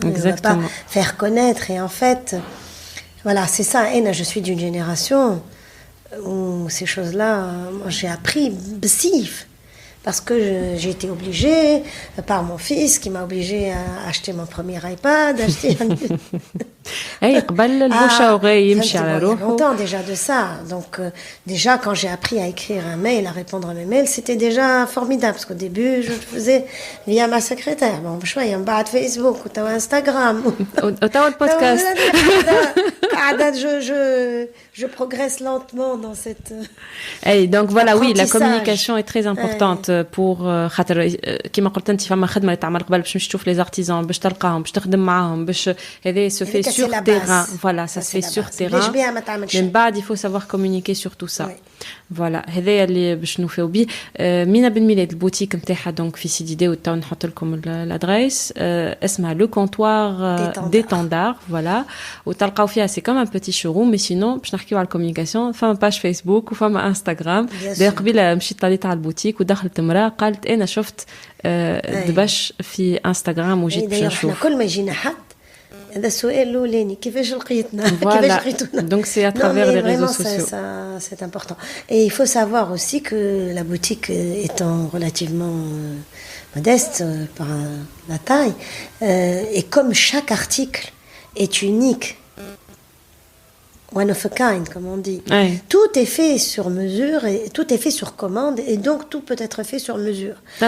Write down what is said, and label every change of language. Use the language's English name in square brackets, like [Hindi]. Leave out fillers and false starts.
[French] On ne va pas faire connaître. Et en fait... Voilà, c'est ça. Et je suis d'une génération où ces choses-là, moi, j'ai appris bsif. Parce que j'ai été obligée, par mon fils, qui m'a obligée à acheter mon premier iPad, acheter un... [Arabic] قبل البوش [French] à oreille [Arabic] يمشي على روحه. [French] longtemps déjà de ça. Donc déjà quand j'ai appris à écrire un mail, à répondre à mes mails, c'était déjà formidable parce qu'au début je le faisais via ma secrétaire. [Arabic] Bon, شوية من بعد Facebook ou Instagram [French] ou podcast. Je progresse lentement dans cette donc voilà, oui, la communication est très importante pour [Arabic] خاطر كيما قلت انت فما خدمه اللي تعمل قبل باش تشوف les artisans باش تلقاهم باش تخدم معاهم باش هذا [French] se fait sur terrain. Voilà, ça se fait sur terrain. Mais بعد il faut savoir communiquer sur tout ça. [Arabic] Voilà, هذا اللي باش نوفيو بيه. مينا بن ميلاد البوتيك نتاعها دونك في سيدي داود تو نحط لكم الادريس اسمها لو كونتوار ديتاندار فوالا وتلقاو فيها سي كوم ان بوتي شوروم مي سينون باش نحكيو على الكوميونيكاسيون فما باج فيسبوك وفما انستغرام. داير قبيله مشيت طليت على البوتيك ودخلت امراه قالت انا شفت دبش في انستغرام وجيت باش نشوف. كل ما يجينا حد هذا السؤال الأولاني كيفاش لقيتنا كيفاش لقيتونا. [French] Donc c'est à travers les réseaux sociaux. Ça, c'est important. Et il faut savoir aussi que la boutique étant relativement modeste par la taille, et comme chaque article est unique, [English] one of a kind, [French] comme on dit, tout est fait sur mesure et tout est fait sur commande et donc tout peut être fait sur mesure.